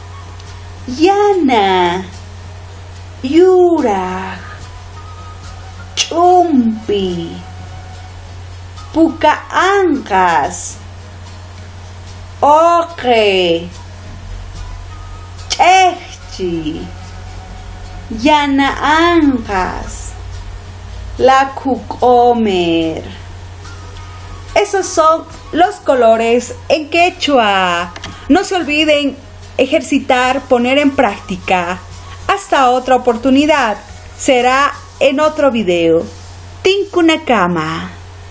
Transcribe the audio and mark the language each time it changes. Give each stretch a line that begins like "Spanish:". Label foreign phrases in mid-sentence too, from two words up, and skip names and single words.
Quechua: yana, yuraj, ch'umpi, pukaanqas, ocre, ch'ejchi, yanaanqas, la q'omer.
Spanish: Esos son los colores en quechua. No se olviden ejercitar, poner en práctica. Hasta otra oportunidad. Será en otro video. Tinkunakama.